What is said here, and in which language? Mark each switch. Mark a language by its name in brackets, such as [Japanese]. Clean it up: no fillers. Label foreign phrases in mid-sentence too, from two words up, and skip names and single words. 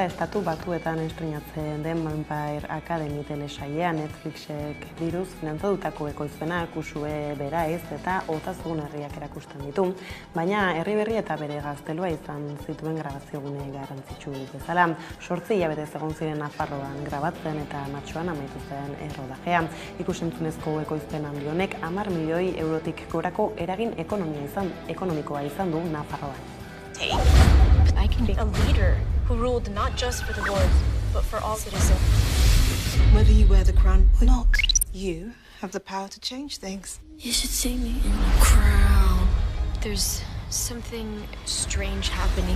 [Basque] estatu batuetan estreinatzen den Vampire Academy telesailean Netflixek diruz finantzatutako ekoizpena Kusue Beraiz eta Otazugun herriak erakusten ditu, baina herri berri eta bere gaztelua izan zituen grabaziogune garrantzitsu bezala. 8 hilabete egon ziren Nafarroan grabatzen eta martxoan amaitu zen errodajea. Ikusentzunezko ekoizpen handi honek 10 milioi eurotik gorako eragin ekonomikoa izan du Nafarroan. [English] I can be a leader who ruled not just for the lords, but for all citizens. Whether you wear the crown or not, you have the power to change things. You should see me in the crown. There's something strange happening.